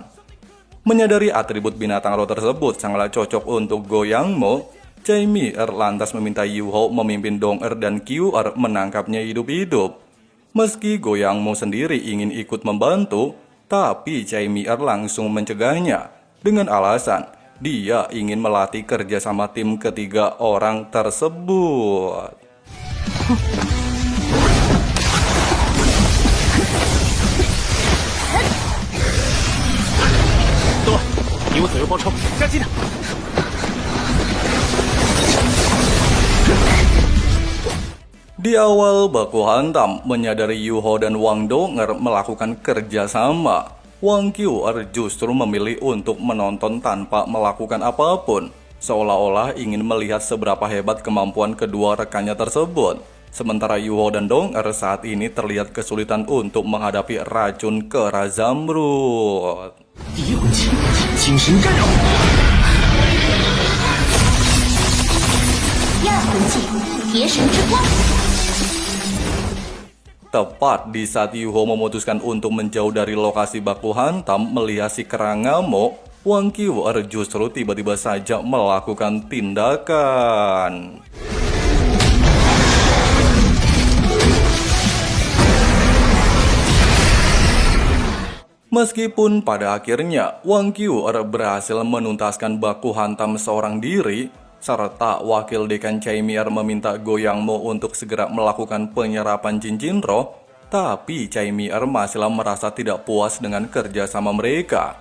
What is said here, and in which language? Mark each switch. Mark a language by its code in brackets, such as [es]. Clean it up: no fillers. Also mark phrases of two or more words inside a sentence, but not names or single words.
[id] Menyadari atribut binatang roh tersebut sangatlah cocok untuk Goyang Mo, Chaimier lantas meminta Yu Hao memimpin Dong Er dan QR menangkapnya hidup-hidup. Meski Goyang Mo sendiri ingin ikut membantu, tapi Chaimier langsung mencegahnya dengan alasan dia ingin melatih kerjasama tim ketiga orang tersebut. [zh] 给我左右包抄，夹击他！ [id] Di awal baku hantam, menyadari Yu Hao dan Wang Donger melakukan kerjasama, Wang QR justru memilih untuk menonton tanpa melakukan apapun, seolah-olah ingin melihat seberapa hebat kemampuan kedua rekannya tersebut. Sementara Yu Hao dan Donger saat ini terlihat kesulitan untuk menghadapi racun kera zamrud. [zh] 第一魂器，精神干扰。第二魂技，邪神之光。 [id] Tepat di saat Yu Hao memutuskan untuk menjauh dari lokasi baku hantam melihat si kera ngamuk, Wang QR justru tiba-tiba saja melakukan tindakan. Meskipun pada akhirnya Wang QR berhasil menuntaskan baku hantam seorang diri, serta wakil dekan Chaimier meminta Goyang Mo untuk segera melakukan penyerapan cincin roh, tapi Chaimier masihlah merasa tidak puas dengan kerja sama mereka.